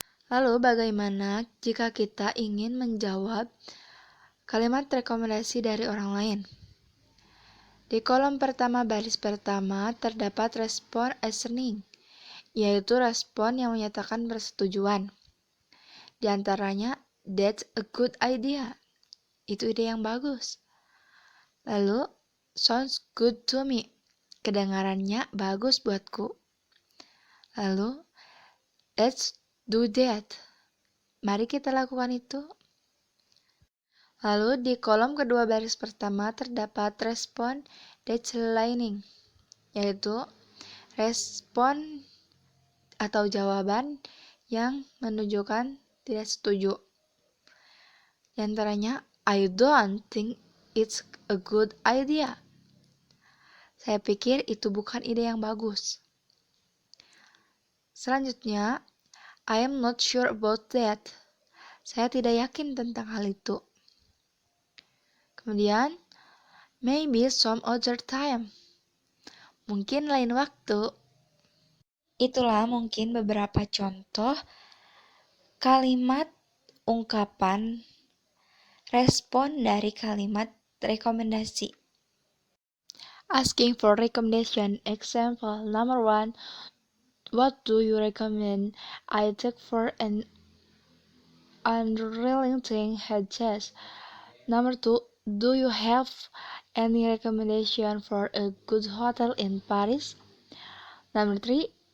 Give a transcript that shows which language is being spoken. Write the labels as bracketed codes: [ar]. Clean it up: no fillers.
[id] Lalu bagaimana jika kita ingin menjawab kalimat rekomendasi dari orang lain? Di kolom pertama baris pertama terdapat respon assenting, yaitu respon yang menyatakan persetujuan. Di antaranya, [en] that's a good idea. [id] Itu ide yang bagus. Lalu, [en] sounds good to me. [id] Kedengarannya bagus buatku. Lalu, [en] let's do that. [id] Mari kita lakukan itu. Lalu, di kolom kedua baris pertama terdapat respon declining, yaitu respon atau jawaban yang menunjukkan tidak setuju. Di antaranya, [en] I don't think it's a good idea. [id] Saya pikir itu bukan ide yang bagus. Selanjutnya, [en] I am not sure about that. [id] Saya tidak yakin tentang hal itu. Kemudian, [en] maybe some other time. [id] Mungkin lain waktu. Itulah mungkin beberapa contoh kalimat ungkapan respon dari kalimat rekomendasi. [en] Asking for recommendation. Example number 1. What do you recommend I take for an unrelenting head test? Number 2. Do you have any recommendation for a good hotel in Paris? Number 3.